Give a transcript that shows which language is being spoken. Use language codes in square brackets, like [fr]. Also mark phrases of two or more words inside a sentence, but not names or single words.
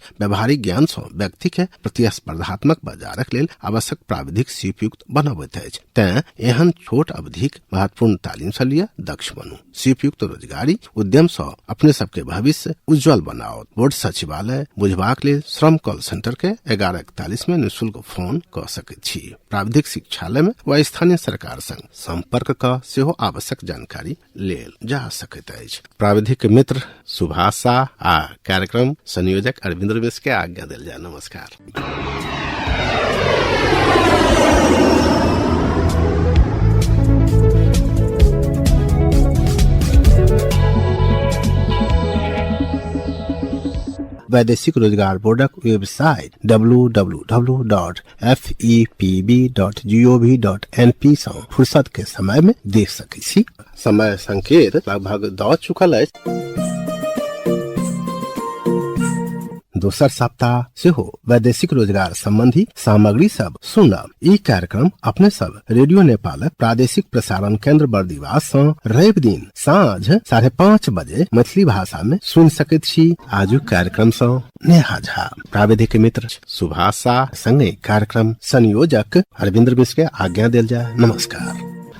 [mai] व्यावहारिक ज्ञान सँ व्यक्ति के प्रतिस्पर्धात्मक बाजारक लेल आवश्यक प्राविधिक सीपयुक्त बनबैत अछि। तें एहन छोट अवधिक महत्वपूर्ण तालीम सँ लिय दक्ष बनू। सीपयुक्त रोजगारी उद्यम सँ अपने सबके भविष्य उज्जवल बनाओ। बोर्ड सचिवालय बुझबाक लेल श्रम कॉल सेंटर के 1141 में निःशुल्क फोन क सकैत छी। प्राविधिक शिक्षालय में व स्थानीय सरकार संग संपर्क क सेहो आवश्यक जानकारी लेल जा सकैत अछि। प्राविधिक मित्र सुभाष शाह आ कार्यक्रम संयोजक अरविंद मिश्र के आज्ञा देल जाय। नमस्कार। वैदेशिक रोजगार बोर्डक वेबसाइट www.fepb.gov.np सँ फुर्सत के समय में देख सकै छी। समय संकेत लगभग द चुकल अछि। दोसर सप्ताह सेहो वैदेशिक रोजगार संबंधी सामग्री सब सुनब। ई कार्यक्रम अपने सब रेडियो नेपाल प्रादेशिक प्रसारण केंद्र बर्दिवास सँ रवि दिन साँझ 5:30 बजे मैथिली भाषा में सुन सकैत छी। आजुक कार्यक्रम सँ नेहा झा, प्राविधिक मित्र सुभाष शाह संगे कार्यक्रम संयोजक अरविंद मिश्र के आज्ञा देल जाय। नमस्कार।